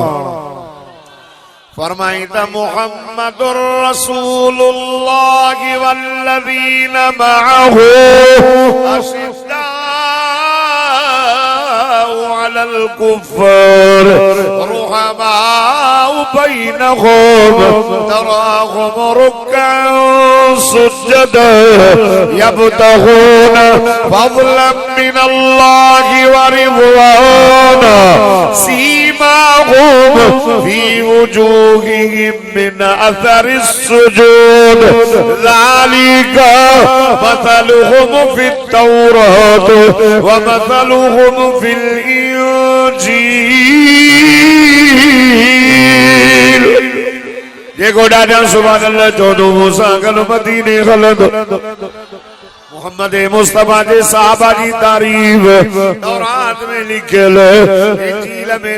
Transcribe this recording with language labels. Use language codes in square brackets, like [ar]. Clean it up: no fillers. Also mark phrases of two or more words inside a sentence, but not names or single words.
[sd] फरमाई त [ar] محمد رسول الله والذين معه أشداء على الكفار رحماء بينهم تراهم ركعا سجدا يبتغون فضلا من الله ورضوانا سيماهم سيماهم في وجوههم من أثر السجود ذلك مثلهم في التوراة ومثلهم في الإنجيل. [sd] जेको ॾाढा [ar] سبحان الله [sd] चोदो मूसा गल मदीने हलंदो मोहम्मद मुस्तफा जे साहबा जी तारीफ तौरात में लिखियल इंजील में